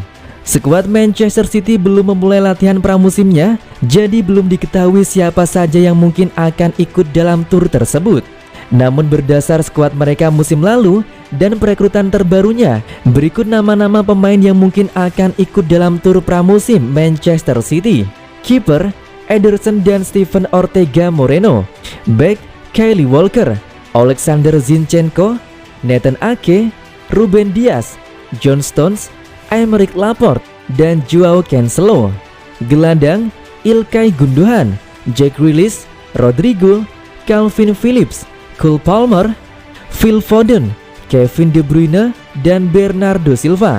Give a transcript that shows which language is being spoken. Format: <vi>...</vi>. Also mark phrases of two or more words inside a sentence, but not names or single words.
<id>Skuad Manchester City belum memulai latihan pramusimnya, jadi belum diketahui siapa saja yang mungkin akan ikut dalam tur tersebut. Namun berdasar skuad mereka musim lalu dan perekrutan terbarunya, berikut nama-nama pemain yang mungkin akan ikut dalam tur pramusim Manchester City. Kiper Ederson dan Steven Ortega Moreno. Back Kyle Walker, Alexander Zinchenko, Nathan Ake, Ruben Dias, John Stones, Aymeric Laporte, dan Joao Cancelo. Gelandang Ilkay Gundogan, Jack Grealish, Rodrigo, Calvin Phillips, Cole Palmer, Phil Foden, Kevin De Bruyne, dan Bernardo Silva.</id>